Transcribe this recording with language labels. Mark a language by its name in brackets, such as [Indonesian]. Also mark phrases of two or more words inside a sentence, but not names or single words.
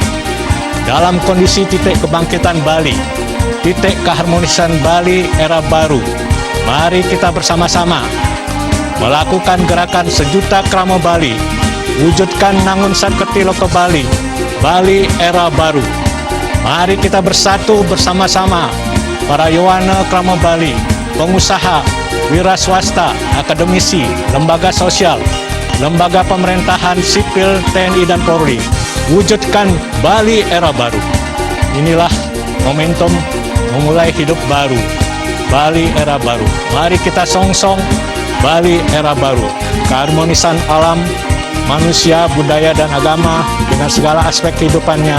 [Indonesian] Dalam kondisi titik kebangkitan Bali, titik keharmonisan Bali era baru, mari kita bersama-sama melakukan gerakan sejuta Krama Bali, wujudkan Nangun Saketi Loka Bali, Bali era baru. Mari kita bersatu bersama-sama, para [Balinese] Yowana Krama [Indonesian] Bali, pengusaha, wira swasta, akademisi, lembaga sosial, lembaga pemerintahan sipil TNI dan Polri, wujudkan Bali era baru. Inilah momentum memulai hidup baru, Bali era baru. Mari kita song-song Bali era baru, keharmonisan alam, manusia, budaya, dan agama dengan segala aspek kehidupannya.